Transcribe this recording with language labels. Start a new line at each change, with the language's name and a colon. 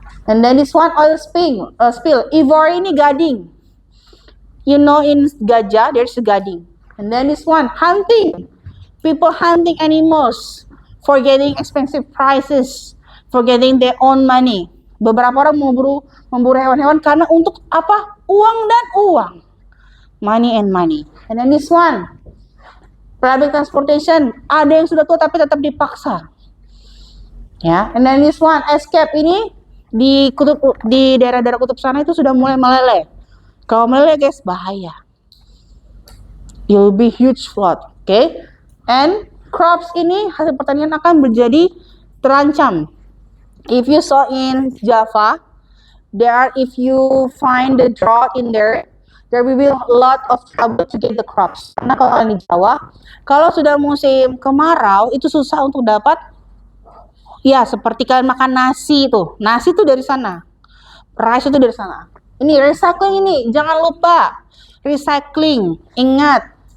English: And then this one oil spill. Ivory ini gading. You know in Gajah there's a gading. And then this one hunting. People hunting animals for getting expensive prices, for getting their own money.
Indonesian: Beberapa orang memburu hewan-hewan karena untuk apa? Uang dan uang.
English: Money and money. And then this one, public transportation.
Indonesian: Ada yang sudah tua tapi tetap dipaksa. Ya.
English: And then this one,
Indonesian: escape ini di daerah-daerah kutub sana itu sudah mulai meleleh. Kalau meleleh guys bahaya.
English: You'll be huge flood. Okay?
Indonesian: And crops ini hasil pertanian akan menjadi terancam.
English: If you saw in Java, if you find the drought in there will be a lot of trouble to get the crops.
Indonesian: Karena kalau di Jawa, kalau sudah musim kemarau itu susah untuk dapat. Ya, seperti kalian makan nasi tuh. Nasi tuh dari sana. Rice itu dari sana. Ini recycling ini, jangan lupa. Recycling, ingat.